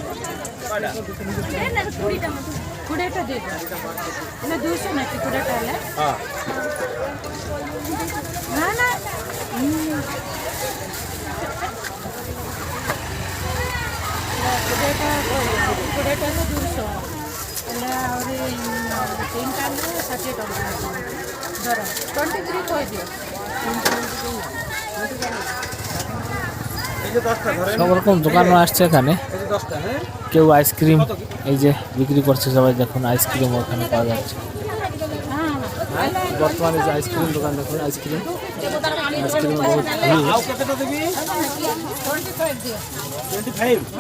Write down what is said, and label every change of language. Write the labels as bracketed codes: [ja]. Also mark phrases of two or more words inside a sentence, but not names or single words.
[bn] কুড়িটা দিয়ে দাও 200 নাকি 20টা হলে হ্যাঁ না না কুড়িটা 200 [or] ହେଲେ ଆହୁରି 3ଟା ହେଲେ 60 ଟଙ୍କା ଧର 23 କହିଦିଅ। [bn] সব রকম দোকানও আসছে এখানে। কেউ আইসক্রিম এই যে বিক্রি করছে, সবাই দেখুন আইসক্রিম ওখানে পাওয়া যাচ্ছে। বর্তমানে যে আইসক্রিম দোকান দেখুন আইসক্রিম আইসক্রিমে বহুত ভিড়।